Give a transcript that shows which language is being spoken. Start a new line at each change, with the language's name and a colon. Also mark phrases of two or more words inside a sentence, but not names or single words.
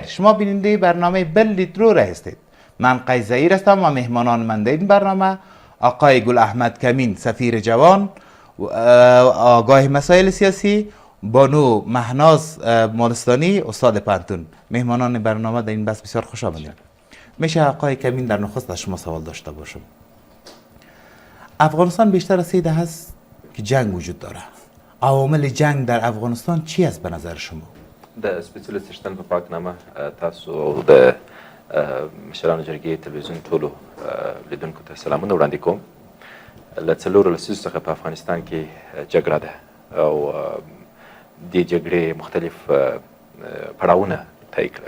Persian: شما بیننده برنامه بلید رو هستید. من قیس ظهیر هستم و مهمانان من در این برنامه آقای گل احمد کمین، سفیر جوان، آگاه مسائل سیاسی، بانو مهناز مالستانی، استاد پانتون. مهمانان برنامه در این بحث بسیار خوش آمدید. میشه آقای کمین در نخست از شما سوال داشته باشم. افغانستان بیشتر از 3 دهه است که جنگ وجود داره. عوامل جنگ در افغانستان چی است به نظر شما؟
Pashto: د سپېڅلي څښتن په پاکنامه تاسو او د مشرانو جرګې تلویزیون ټولو لیدونکو ته سلامونه وړاندې کوم. له 4 لسیزو څخه په افغانستان کې جګړه ده او دې جګړې مختلف پړاوونه طی کړل.